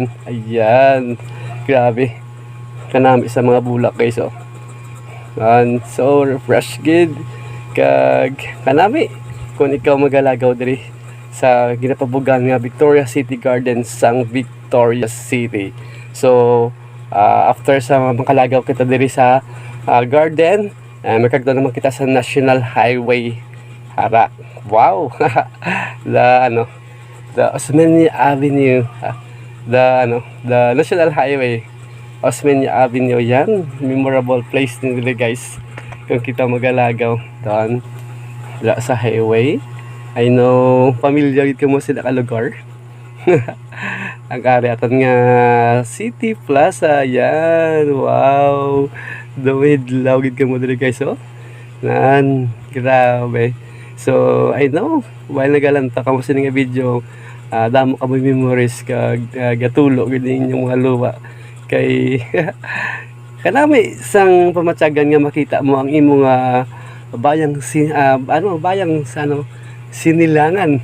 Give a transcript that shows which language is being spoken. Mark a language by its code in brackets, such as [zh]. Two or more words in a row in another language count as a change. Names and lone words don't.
[hil] Ayan, grabe kanami sa mga bulak guys, [en] and so refresh [hil] gid kag kanami kung ikaw magalagaw diri sa ginapabugan nga Victorias City Garden sang Victorias City. So After sa makalagaw kita diri sa garden, magkagdo naman kita sa National Highway hara. Wow. [en] The Osmeña Avenue, the National Highway, Osmeña Avenue. [hil] Yan, [en] memorable place [hil] nila guys kung kita magalagaw doon sa highway. [en] I know familiar [hil] gid mo sila ka lugar. Ang karyatan nga City Plaza. Yan, wow, dawid gid ka mo diri guys, oh. Nan, grabe. [en] So I know while [hil] nagalanta ka mo sa nga video, damo ka mo memories kag gatulo gid inyong mga luwa kay kanami sang pamatyagan nga makita mo ang imong bayang Sinilangan.